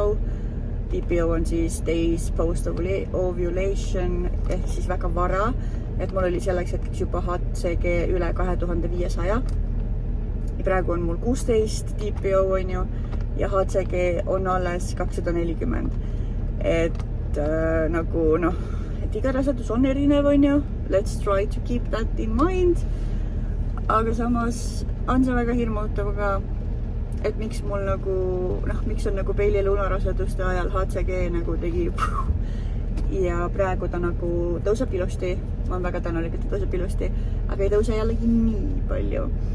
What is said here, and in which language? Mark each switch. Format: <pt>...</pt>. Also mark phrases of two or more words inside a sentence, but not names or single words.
<et>TPO on siis</et> <en>days post ovulation</en> <et>ehk siis väga vara, et mul oli selleks hetkeks juba HCG üle 2500 ja praegu on mul 16 TPO on ju ja HCG on alles 240. Et nagu et iga rasedus on erinev on ju,</et> <en>let's try to keep that in mind,</en> <et>aga samas on see väga hirmutav ka, et miks mul nagu, miks on nagu Bailey ja Luna raseduste ajal HCG nagu tegi ja praegu ta nagu tõuseb ilusti, ma olen väga tänulik, et ta tõuseb ilusti, aga ei tõuse jällegi nii palju.</et>